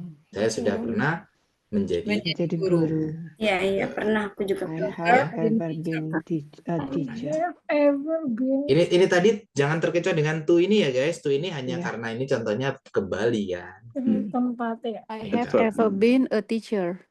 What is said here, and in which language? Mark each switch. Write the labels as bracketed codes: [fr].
[id] Saya sudah pernah menjadi jadi guru. Iya, pernah aku juga [en] I have ever been a teacher. [id] ini tadi jangan terkecoh dengan to ini ya guys. To ini hanya Iya. karena ini contohnya ke Bali ya. [en] I have ever been a teacher.